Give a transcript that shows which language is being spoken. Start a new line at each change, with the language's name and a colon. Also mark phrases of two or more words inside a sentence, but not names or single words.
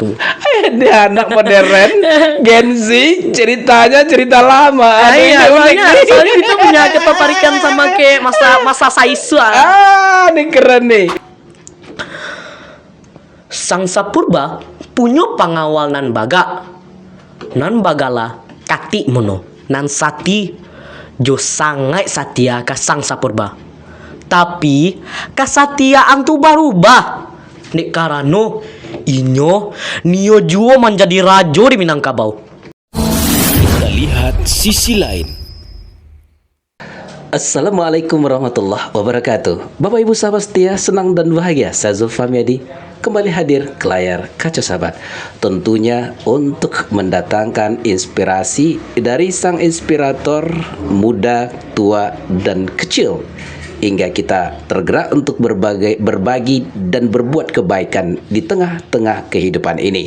Indonesian: Dia anak modern, Gen Z, ceritanya cerita lama. Iya, soalnya itu punya ketertarikan sama kayak masa Saiswa. Ini keren nih.
Minangkabau: Sang Sapurba punya pengawal nan bagala kati mono nan sati jo sangai satia ka Sang Sapurba. Tapi kesatiaan tu berubah nek karano inyo nio juo menjadi rajo di Minangkabau.
Indonesian: Kita lihat sisi lain.
Arabic: Assalamualaikum warahmatullahi wabarakatuh.
Indonesian: Bapak Ibu sahabat setia, senang dan bahagia saya Zulfam Yadi kembali hadir ke layar kaca sahabat. Tentunya untuk mendatangkan inspirasi dari sang inspirator muda, tua, dan kecil, hingga kita tergerak untuk berbagi dan berbuat kebaikan di tengah-tengah kehidupan ini.